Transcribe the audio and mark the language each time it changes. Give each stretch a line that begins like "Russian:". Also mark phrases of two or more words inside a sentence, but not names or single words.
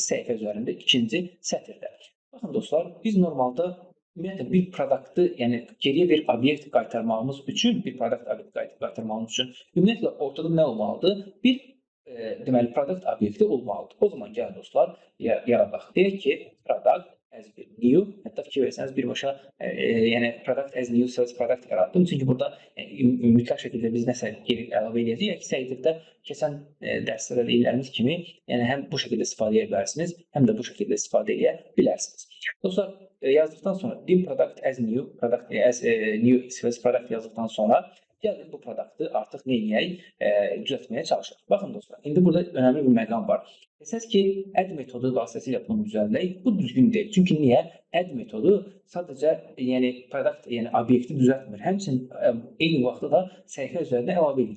Azerbaijani: Səhifə üzərində ikinci sətirdə. Baxın dostlar, biz normalda ümumiyyətlə bir produktı, yəni geriyə bir obyekt qaytarmağımız üçün, bir produkt obyekt qaytarmağımız üçün ümumiyyətlə ortada nə olmalıdır? Bir deməli product obyekti olmalıdır. O zaman gəlin dostlar, yaradaq. Deyək ki,
English: product as new,
Azerbaijani: hətta fikir versəniz birbaşa yəni
English: product as new sales product
Azerbaijani: yaratdım. Çünki burada mütləq şəkildə biz nəsə geri əlavə edəcəyik. Əks təqdirdə keçən dərslərdə dediklərimiz kimi, yəni həm bu şəkildə istifadə edə bilərsiniz, həm də bu şəkildə istifadə edə bilərsiniz. Dostlar, yazdıqdan sonra
English: dim product as new, product as new sales product
Azerbaijani: yazdıqdan sonra gəlin bu produktı artıq nə edək? Düzəltməyə çalışaq. Baxın dostlar, indi burada önəmli bir məqam var. Desəz ki, add metodu vasitəsilə bunu düzəldək, bu düzgün deyil. Çünki niyə? Add metodu sadəcə yəni product, yəni obyekti düzəltmir. Həmçinin eyni vaxtda da səhifə üzərində əlavə edilir.